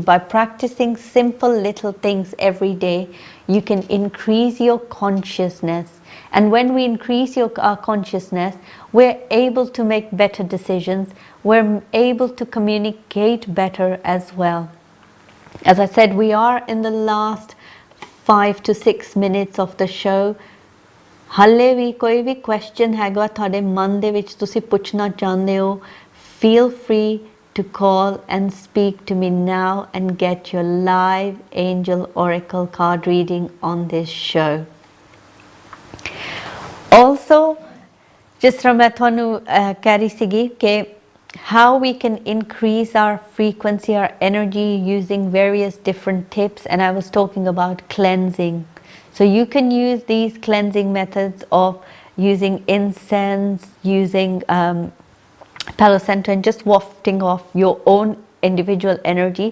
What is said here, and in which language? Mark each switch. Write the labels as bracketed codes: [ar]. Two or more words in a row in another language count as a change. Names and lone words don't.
[en] By practicing simple little things every day, you can increase your consciousness. And when we increase our consciousness, we're able to make better decisions. We're able to communicate better as well. As I said, we are in the last 5 to 6 minutes of the show. [pa] ਹਾਲੇ ਵੀ ਕੋਈ ਵੀ question ਹੈਗਾ ਤੁਹਾਡੇ ਮਨ ਦੇ ਵਿੱਚ ਤੁਸੀਂ ਪੁੱਛਣਾ ਚਾਹੁੰਦੇ ਹੋ, [en] feel free to call and speak to me now and get your live angel oracle card reading on this show. Also, [pa] ਜਿਸ ਤਰ੍ਹਾਂ ਮੈਂ ਤੁਹਾਨੂੰ ਕਹਿ ਰਹੀ ਸੀਗੀ ਕਿ [en] how we can increase our frequency, our energy using various different tips, and I was talking about cleansing. So you can use these cleansing methods of using incense, using Palo Santo, and just wafting off your own individual energy.